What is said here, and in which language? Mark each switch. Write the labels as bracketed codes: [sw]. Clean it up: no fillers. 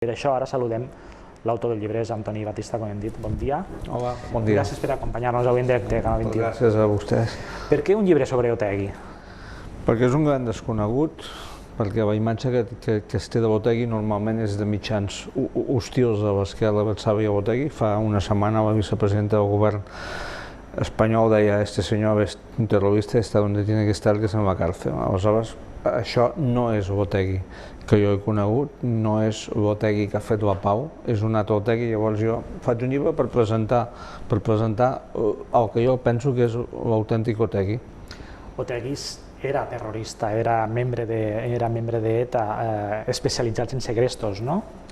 [ca] Per això ara saludem l'autor del llibre, és Antoni Batista, com hem dit. Bon dia. Hola, bon dia. Gràcies per acompanyar-nos avui en directe a Canal 21. Gràcies a vostès. Per què un llibre sobre Otegi? Perquè és un gran desconegut, perquè la imatge que es té de Otegi normalment és de mitjans hostils a l'esquerra avançada i a Otegi. Fa una setmana la vicepresidenta del govern espanyol deia [es] «Este señor es un terrorista, está donde tiene que estar, que es en la cárcel». [ca] Aleshores, això no és l'Otegi que jo he conegut, no és l'Otegi que ha fet la pau, és un altre Otegi. Llavors jo faig un llibre per presentar el que jo penso que és l'autèntic Otegi. Otegi era terrorista, era membre d'ETA, especialitzats en segrestos, no?